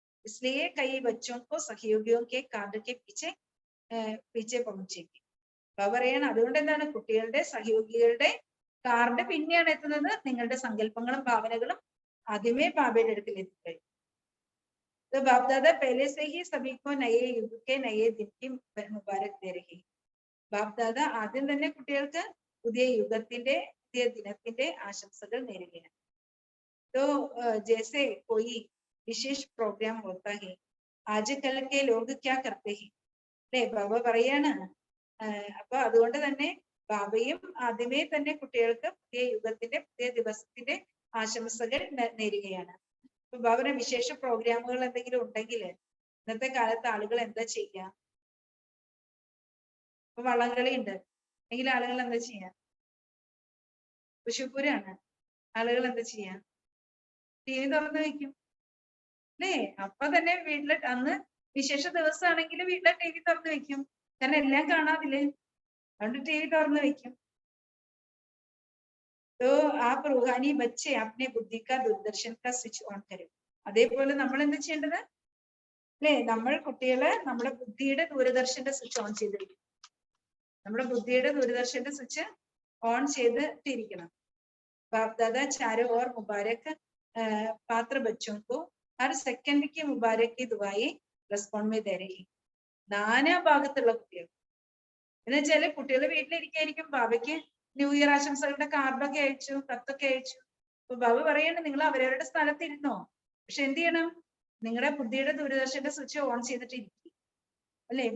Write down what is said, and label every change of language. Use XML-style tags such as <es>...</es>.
<hi>इसलिए कई बच्चों को सहयोगियों के कार्ड के पीछे पहुंचेगी.</hi> <ml>ബാബ പറയാണ് അതുകൊണ്ട് എന്താണ് കുട്ടികളുടെ സഹയോഗികളുടെ കാർഡ് പിന്നെയാണ് എത്തുന്നത്, നിങ്ങളുടെ സങ്കല്പങ്ങളും ഭാവനകളും ആദ്യമേ ബാബയുടെ അടുക്കൽ എത്തിക്കഴിഞ്ഞു.</ml> <hi>तो बाप दादा पहले से ही सभी को नए युग के नए दिन की मुबारक दे रही.</hi> <ml>ബാപ് ദാദ ആദ്യം തന്നെ കുട്ടികൾക്ക് പുതിയ യുഗത്തിന്റെ പുതിയ ദിനത്തിന്റെ ആശംസകൾ നേരുകയാണ്.</ml> <hi>तो जैसे कोई विशेष प्रोग्राम होता है आजकल के लोग क्या करते हैं.</hi> <ml>അല്ലെ ബാബ പറയാണ്. അപ്പൊ അതുകൊണ്ട് തന്നെ ബാബയും ആദ്യമേ തന്നെ കുട്ടികൾക്ക് പുതിയ യുഗത്തിന്റെ പുതിയ ദിവസത്തിന്റെ ആശംസകൾ നേരുകയാണ്. അപ്പൊ ബാബയുടെ വിശേഷ പ്രോഗ്രാമുകൾ എന്തെങ്കിലും ഉണ്ടെങ്കിൽ ഇന്നത്തെ കാലത്ത് ആളുകൾ എന്താ ചെയ്യുക? ഇപ്പൊ വള്ളംകളി ഉണ്ട് എങ്കിൽ ആളുകൾ എന്താ ചെയ്യാ? തൃശ്ശൂരാണ്, ആളുകൾ എന്താ ചെയ്യാ? ടി വി തുറന്നു വെക്കും അല്ലേ? അപ്പൊ തന്നെ വീട്ടില് അന്ന് വിശേഷ ദിവസമാണെങ്കിൽ വീട്ടിലെ ടി വി തുറന്നു വെക്കും, കാരണം എല്ലാം കാണാതില്ലേ, അതുകൊണ്ട് ടി വി തുറന്നു വെക്കും.</ml> <hi>तो आप रूहानी बच्चे अपने बुद्धि का दूरदर्शन का स्विच ഓൺ करो.</hi> <ml>അതേപോലെ നമ്മൾ എന്താ ചെയ്യേണ്ടത് അല്ലെ? നമ്മൾ കുട്ടികളെ നമ്മുടെ ബുദ്ധിയുടെ ദൂരദർശന്റെ സ്വിച്ച് ഓൺ ചെയ്തിരിക്കും. നമ്മുടെ ബുദ്ധിയുടെ ദൂരദർശന്റെ സ്വിച്ച് ഓൺ ചെയ്തിട്ടിരിക്കണം.</ml> <hi>बाप दादा चारों ओर मुबारक पात्र बच्चों को हर सेकंड की मुबारक की दुआएं रेस्पॉन्ड में दे रही.</hi> <ml>നാനാ ഭാഗത്തുള്ള കുട്ടികൾ എന്ന് വെച്ചാല് കുട്ടികൾ വീട്ടിലിരിക്കായിരിക്കും, ബാബയ്ക്ക് ന്യൂ ഇയർ ആശംസകളുടെ കാർഡൊക്കെ അയച്ചു, കത്തൊക്കെ അയച്ചു. അപ്പൊ ബാബ പറയാണ് നിങ്ങൾ അവരവരുടെ സ്ഥലത്തിരുന്നോ, പക്ഷെ എന്ത് ചെയ്യണം, നിങ്ങളുടെ ബുദ്ധിയുടെ ദൂരദർശന്റെ സ്വിച്ച് ഓൺ ചെയ്തിട്ടിരിക്കും അല്ലെ?</ml>